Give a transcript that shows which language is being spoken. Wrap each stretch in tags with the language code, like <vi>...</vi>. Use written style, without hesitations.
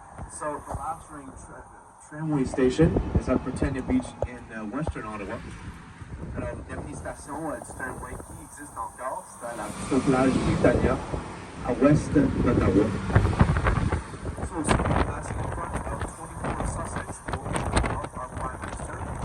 <en>So the last ring tramway station is at Britannia Beach in western Ottawa.</en> <fr>Alors, la dernière station du tramway qui existe encore, c'est à la plage Britannia, à l'ouest d'Ottawa.</fr> <en>So it's passing in front of 24 Sussex, the old of our Prime Minister.</en>